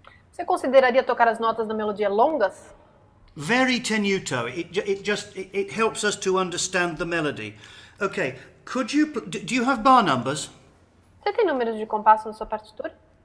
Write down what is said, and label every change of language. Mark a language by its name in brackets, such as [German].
[Portuguese] Você consideraria tocar as notas da melodia longas? [English] Very tenuto. It helps us to understand the melody. Okay. Do you have bar numbers? [Portuguese] Você tem números de compasso na sua partitura?